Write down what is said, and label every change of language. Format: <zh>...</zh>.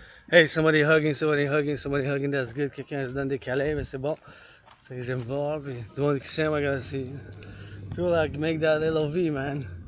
<en>Hey, somebody hugging, that's good.</en> <fr>Quelqu'un se donne des câlins, mais c'est bon. C'est ce que j'aime voir. Puis du monde qui s'aime,</fr> <en>I gotta see. People like make that little V, man.</en>